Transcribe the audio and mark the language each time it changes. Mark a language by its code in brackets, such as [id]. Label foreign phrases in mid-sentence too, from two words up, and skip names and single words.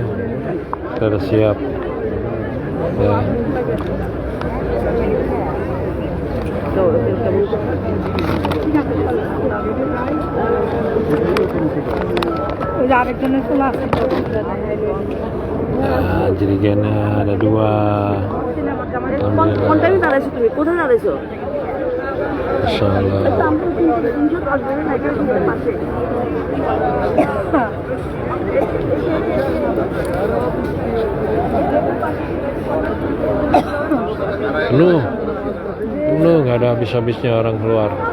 [id] Kita udah siap ya. Nah, jirigennya ada 2. [bn] কোনটা দাঁড়াইছো তুমি? কোথায় দাঁড়াইছো? [id] Insyaallah. Penuh, nggak ada habis-habisnya orang keluar.